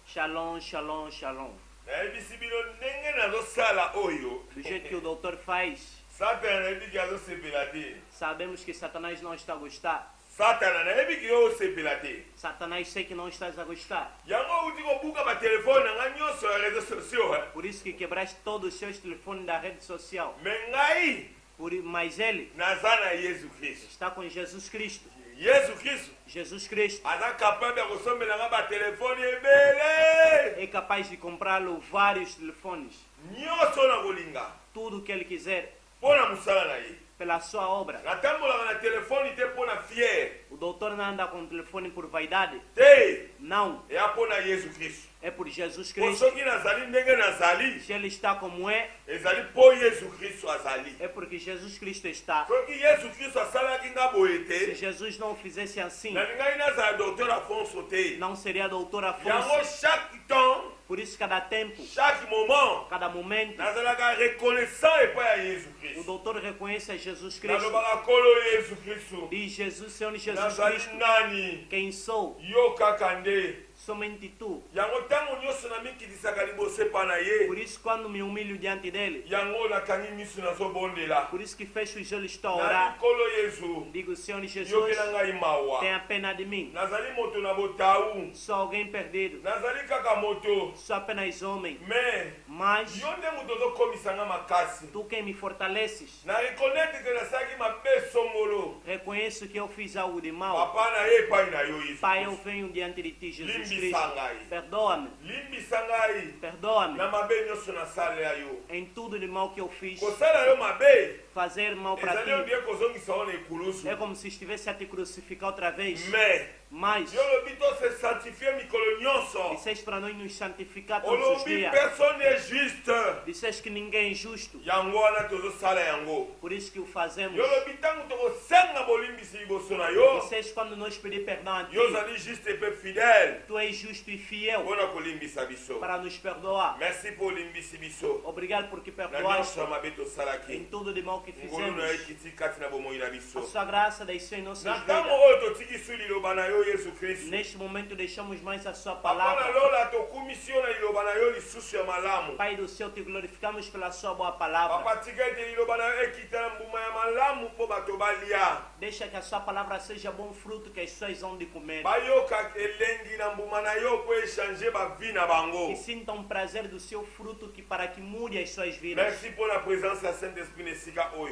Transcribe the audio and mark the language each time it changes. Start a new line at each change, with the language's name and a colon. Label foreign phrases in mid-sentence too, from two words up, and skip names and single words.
Hebrew: Shalom, shalom, shalom.
Lingala: nayebisi bino ndenge nazosala oyo
Portuguese: Do jeito que o doutor faz,
Lingala: satana nayebi ki azosepela te.
Portuguese: sabemos que Satanás não está a gostar.
Lingala: Satana nayebi ki yo osepela te.
Portuguese: Satanás sei que não estás a gostar.
Lingala: yango outi kobuka batelefone na ngai nyonso ya
French: réseau sociaux
Portuguese: Por isso que quebraste todos os seus telefones da rede social.
Lingala: me ngai
Portuguese: Mas ele
Lingala: naza na yesu kristo.
Portuguese: está com Jesus Cristo. yesu kristo Jesus Cristo
Lingala: aza capable ya kosombela nga batelefone ebele
Portuguese: é capaz de comprá-lo vários telefones.
Lingala: nyonso na kolinga
Portuguese: Tudo o que ele quiser
Lingala: mpo na mosala na ye.
Portuguese: pela sua obra.
Lingala: natambolaka na telefone te mpo na fiere
Portuguese: O doutor não anda com telefone por vaidade. te Não,
Lingala: eya mpo na yesu kristo.
Portuguese: é por Jesus po Cristo.
Lingala: soki nazali ndenge nazali
Portuguese: Se ele está como é,
Lingala: ezali mpo yesu kristo azali.
Portuguese: é porque Jesus Cristo está.
Lingala: soki yesu kristo asalaki nga boye
Portuguese: Se te Jesus não o fizesse assim,
Lingala: nalingai nazala docteur afonso te.
Portuguese: não seria doutor yango Afonso.
French: chaque temps
Portuguese: Por isso, cada tempo,
French: chaque moment
Portuguese: cada momento,
Lingala: nazalaka reconnaissant epai ya yesu
Portuguese: o kristo. doutor reconhece a Jesus Cristo.
Lingala: nalobaka nkolo yesu kristo
Portuguese: Diz Jesus, Senhor Jesus nazali Cristo, nani quem sou?
Lingala: yo kaka nde.
Portuguese: Somente tu.
Lingala: yango ntango nyonso namikitisaka liboso epa na ye
Portuguese: Por isso, quando me humilho diante dele,
Lingala: yango nakangi miso nazobondela
Portuguese: por isso que fecho os olhos, estou a nali orar.
Lingala: nkolo yesu
Portuguese: Digo, Senhor Jesus,
Lingala: yokela ngai mawa
Portuguese: tenha pena de mim.
Lingala: nazali moto na botau
Portuguese: Sou alguém perdido.
Lingala: nazali kaka moto
Portuguese: Sou apenas homem. me Mas
Lingala: yo nde moto ozokomisa nga makasi
Portuguese: tu quem me fortaleces.
Lingala: na reconnaître ke nasalaki mabe songolo
Portuguese: Reconheço que eu fiz algo de mal.
Lingala: papa na ye epai na yo yesu
Portuguese: Pai, eu venho diante de ti, Jesus limbisa Cristo. ngai Perdoa-me.
Lingala: limbisa ngai
Portuguese: Perdoa-me
Lingala: na mabe nyonso nasalela yo
Portuguese: em tudo de mal que eu fiz.
Lingala: kosala yo mabe
Portuguese: Fazer mal para
Lingala: ezali ondie
Portuguese: ti
Lingala: kozongisa yo na ekulusu
Portuguese: é como se estivesse a te crucificar outra vez. me Mas
Lingala: yo lobi tose sanctifie mikolo nyonso
Portuguese: disseste para nós nos santificar todos os olobi dias.
French: personne n'est juste
Portuguese: Disseste que ninguém é justo.
Lingala: yango wana tozosala yango
Portuguese: Por isso que o fazemos.
Lingala: yo lobi ntango tokosenga bolimbisi liboso na yo
Portuguese: Disseste quando nós pedir perdão a ti.
Lingala: yo ozali juste epe fidèle
Portuguese: Tu és justo e fiel
Lingala: mpona kolimbisa biso.
Portuguese: para nos perdoar.
Lingala: merci mpo olimbisi biso
Portuguese: Obrigado porque na perdoaste
Lingala: nyonso ya mabe
Portuguese: em tosalaki tudo de mal que
Lingala: ngolu na ye
Portuguese: fizemos.
Lingala: kiti kati na bomoi na
Portuguese: A biso sua graça desceu em nossas
Lingala: na ntango
Portuguese: vidas.
Lingala: oyo totikisi liloba na yo yesu kristu
Portuguese: Neste momento deixamos mais a sua apona palavra.
Lingala: lola tokumisi yo na liloba na yo lisusu ya malamu
Portuguese: Pai do céu, te glorificamos pela sua boa palavra.
Lingala: papa tika ete liloba na yo ekita na mbuma ya malamu mpo bato balia
Portuguese: Deixa que a sua palavra seja bom fruto que as pessoas vão de comer.
Lingala: bayoka elengi na mbuma na yo mpo echange bavi na bango.
Portuguese: Que sintam prazer do seu fruto que para que mude as suas vidas.
Lingala: merci mpo na présence ya saint-esprit na esika oyo